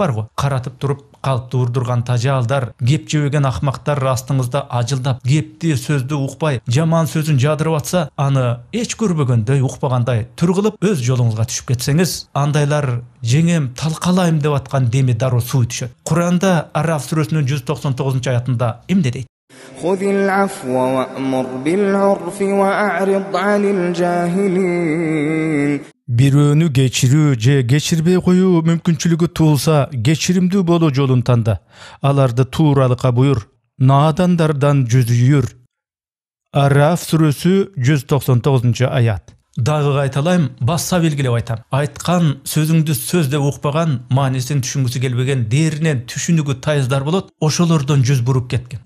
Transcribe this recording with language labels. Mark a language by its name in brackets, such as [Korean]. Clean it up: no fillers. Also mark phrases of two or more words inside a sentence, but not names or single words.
[Kyrgyz] Каратып туруп калпты урдурган тажаалдар, кеп жебеген акмактар астыңызда ажылдап, кепти сөздү укпай, жаман сөзүн жадырып атса, аны эч көрбөгөндөй, укпагандай түр кылып өз жолуңузга түшүп кетсеңиз, андайлар жеңем талкалайм деп аткан деми дароо суу түшөт. Куранда Араф сүрөсүнүн 199-аятында эмне дейт? [Arabic] خذ العفو وأمر بالعرف وأعرض عن الجاهلين. [Kyrgyz] Бирөөнү кечирүү же кечирбей коюу мүмкүнчүлүгү туулса, кечиримдүү болуу жолун танда. Аларды тууралыкка буйрур, наадандардан жүзүйүр. Араф сүрөсү 199-аят. Дагы кайталайм, баса белгилеп айтам. Айткан сөзүңдү сөз деп укпаган, маанисин түшүнгүсү келбеген, дээринен түшүнүгү тайыздар болот, ошолордон жүз буруп кеткен.